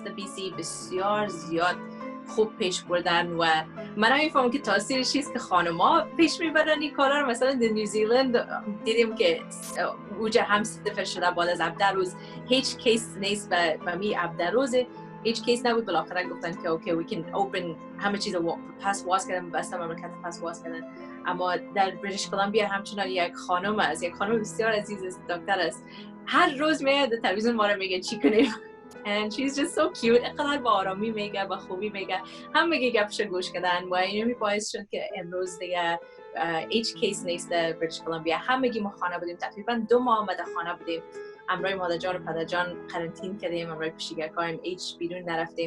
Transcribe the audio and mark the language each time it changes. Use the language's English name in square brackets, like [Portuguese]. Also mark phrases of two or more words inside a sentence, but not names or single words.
[Persian] در BC بسیار زیاد خوب پیش بردن و من نمیفهمم که تاثیرش چیست که خانم‌ها پیش میبرن این کارا رو. مثلا در نیوزیلند دیدیم که اوجا هم 0 شده بعد از 17 روز هیچ کیس نیست و می 17 روزه هیچ کیس نبود. بالاخره گفتن که اوکی [English] we can open [Persian] همه چیز رو پس واس کردن، بسته مملکت پس واس کردن. اما در بریتیش کلمبیا همچنان یک خانم بسیار عزیز است، دکتر است، هر روز میاد در تلویزیون ما رو میگه چی کنیم [English] and she's just so cute. [Persian] اینقدر با آرامی میگه، با خوبی میگه، هم میگه گپش گوش کردن و اینو باعث شد که امروز دیگه هیچ کیس نیست در بریتیش کلمبیا. همگی ما خانه بودیم، تقریبا 2 ماه ما در خانه بودیم. امروی مادر جان و پدر جان قرنطین کردیم، امروی پیشگرکایم هیچ بیرون نرفتیم.